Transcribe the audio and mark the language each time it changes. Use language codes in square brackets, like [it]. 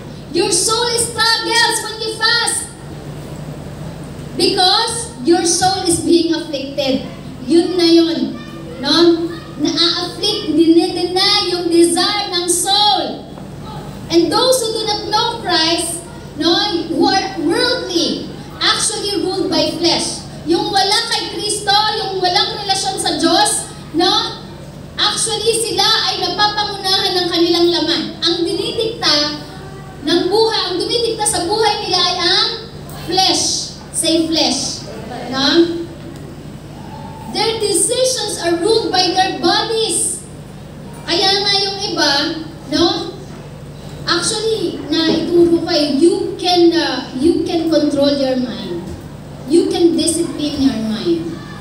[en] Your soul struggles when you fast. Because your soul is being afflicted. [tl] Yun na yun. [en] No? [tl] Na-afflict, dinedeny yung desire ng soul. [en] And those who do not know Christ, no, who are worldly, actually ruled by flesh. [tl] Yung wala kay Kristo, yung walang relasyon sa Diyos, no, actually sila ay napapangunahan ng kanilang laman. Ang dinidikta ng buhay, ang dumidikta sa buhay nila ay ang flesh. [en] Say flesh. No? Their decisions are ruled by their bodies. [tl] Kaya nga yung iba, [en] no? Actually, [tl] naituro ko [en] you can control your mind. You can discipline your mind.